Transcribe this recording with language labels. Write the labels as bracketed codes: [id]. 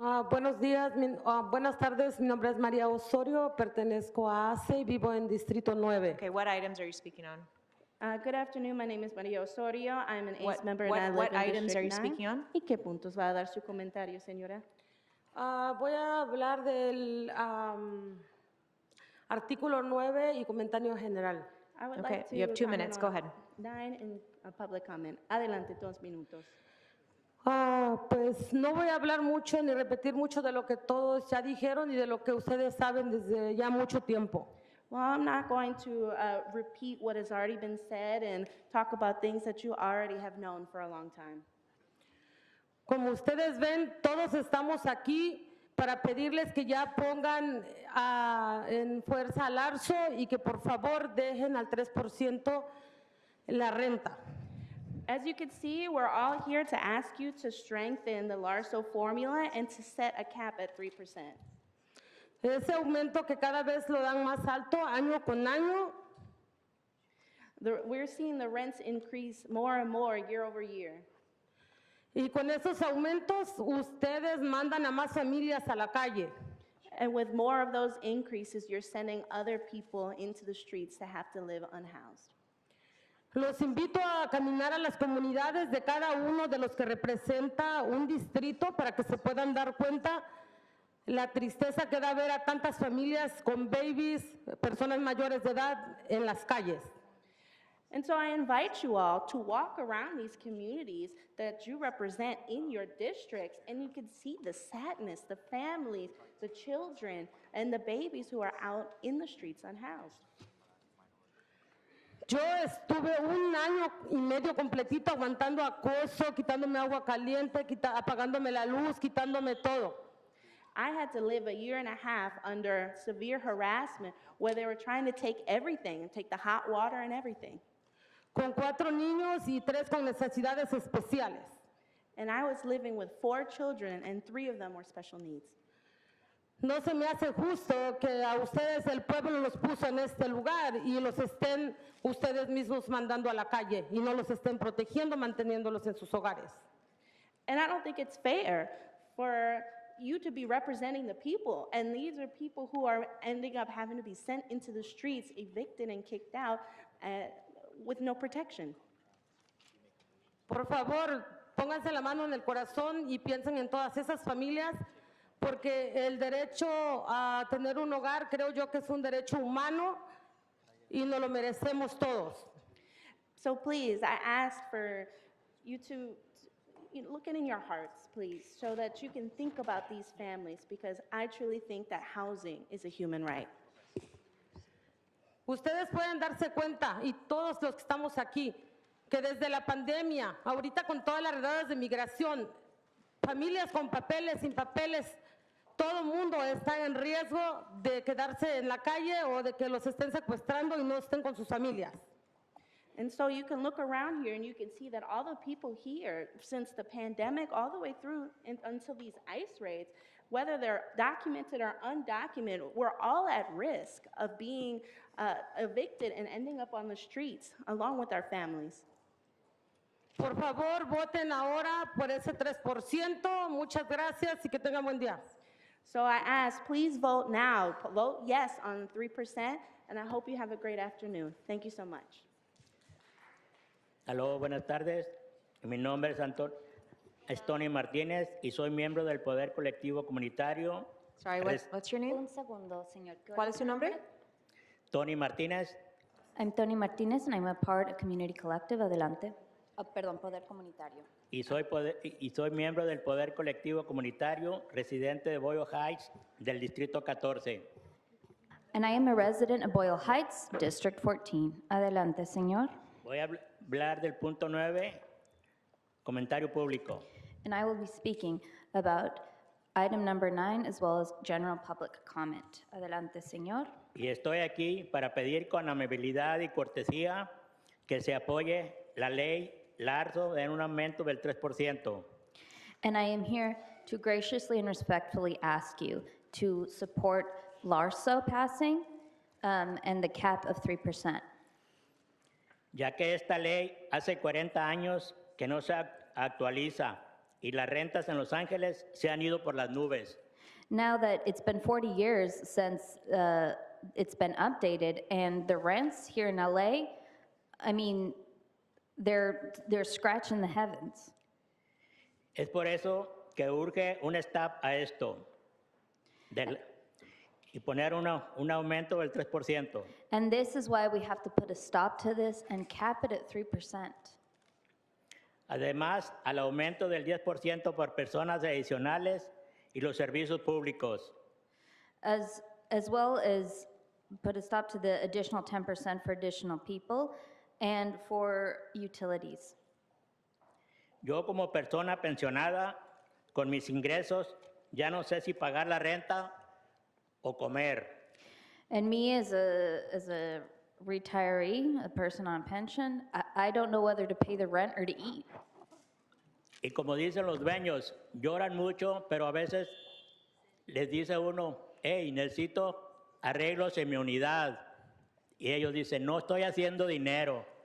[es] Buenos días, buenas tardes. Mi nombre es María Osorio, pertenezco a ACE y vivo en Distrito 9. [en] Okay, what items are you speaking on? Good afternoon, my name is Maria Osorio. I'm an ACE member and I live What in items are you District 9. speaking on? [es] ¿Y qué puntos va a dar su comentario, señora? Voy a hablar del artículo 9 y comentario general. [en] I would Okay, like to you have 2 comment minutes. Go on ahead. 9 in a public comment. [es] Adelante, 2 minutos. Pues no voy a hablar mucho ni repetir mucho de lo que todos ya dijeron y de lo que ustedes saben desde ya mucho tiempo. [en] Well, I'm not going to repeat what has already been said and talk about things that you already have known for a long time. [es] Como ustedes ven, todos estamos aquí para pedirles que ya pongan en fuerza al ARSO y que por favor dejen al 3% la renta. [en] As you can see, we're all here to ask you to strengthen the LARSO formula and to set a cap at 3%. [es] Ese aumento que cada vez lo dan más alto año con año. [en] We're seeing the rents increase more and more year over year. [es] Y con esos aumentos, ustedes mandan a más familias a la calle. [en] And with more of those increases, you're sending other people into the streets to have to live unhoused. [es] Los invito a caminar a las comunidades de cada uno de los que representa un distrito para que se puedan dar cuenta la tristeza que da ver a tantas familias con babies, personas mayores de edad en las calles. [en] And so I invite you all to walk around these communities that you represent in your districts, and you can see the sadness, the families, the children, and the babies who are out in the streets unhoused. [es] Yo estuve 1 año y medio completito aguantando acoso, quitándome agua caliente, apagándome la luz, quitándome todo. [en] I had to live a year and a half under severe harassment where they were trying to take everything and take the hot water and everything. [es] Con 4 niños y 3 con necesidades especiales. [en] And I was living with 4 children, and 3 of them were special needs. [es] No se me hace justo que a ustedes el pueblo los puso en este lugar y los estén ustedes mismos mandando a la calle y no los estén protegiendo, manteniéndolos en sus hogares. [en] And I don't think it's fair for you to be representing the people, and these are people who are ending up having to be sent into the streets, evicted and kicked out with no protection. [es] Por favor, pónganse la mano en el corazón y piensen en todas esas familias, porque el derecho a tener un hogar creo yo que es un derecho humano y nos lo merecemos todos. [en] So please, I ask for you to look in your hearts, please, so that you can think about these families, because I truly think that housing is a human right. [es] Ustedes pueden darse cuenta, y todos los que estamos aquí, que desde la pandemia, ahorita con todas las redadas de migración, familias con papeles, sin papeles, todo el mundo está en riesgo de quedarse en la calle o de que los estén secuestrando y no estén con sus familias. [en] And so you can look around here and you can see that all the people here, since the pandemic all the way through until these ICE raids, whether they're documented or undocumented, we're all at risk of being evicted and ending up on the streets along with our families. [es] Por favor, voten ahora por ese 3%. Muchas gracias y que tengan buen día. [en] So I ask, please vote now. Vote yes on 3%, and I hope you have a great afternoon. Thank you so much. [es] Aló, buenas tardes. Mi nombre es Tony Martínez y soy miembro del Poder Colectivo Comunitario. [en] Sorry, what's your name? [es] Un segundo, señor. ¿Cuál es su nombre? Tony Martínez. [en] I'm Tony Martinez and I'm a part of Community Collective. [es] Adelante. Perdón, Poder Comunitario. Y soy miembro del Poder Colectivo Comunitario, residente de Boyle Heights, del Distrito 14. [en] And I am a resident of Boyle Heights, District 14. [es] Adelante, señor. Voy a hablar del punto 9, comentario público. [en] And I will be speaking about item number 9 as well as general public comment. [es] Adelante, señor. Y estoy aquí para pedir con amabilidad y cortesía que se apoye la ley Larzo en un aumento del 3%. [en] And I am here to graciously and respectfully ask you to support LARSO passing and the cap of 3%. [es] Ya que esta ley hace 40 años que no se actualiza y las rentas en Los Ángeles se han ido por las nubes. [en] Now that it's been 40 years since it's been updated, and the rents here in LA, I mean, they're scratching the heavens. [es] Es por eso que urge un stop a esto y poner un aumento del 3%. [en] And this is why we have to put a stop to this and cap it at 3%. [es] Además, al aumento del 10% por personas adicionales y los servicios públicos. [en] As well as put a stop to the additional 10% for additional people and for utilities. [es] Yo como persona pensionada, con mis ingresos, ya no sé si pagar la renta o comer. [en] And me as a retiree, a person on pension, I don't know whether to pay the rent or to eat. [es] Y como dicen los dueños, lloran mucho, pero a veces les dice uno, hey, necesito arreglos en mi unidad. Y ellos dicen, no estoy haciendo dinero.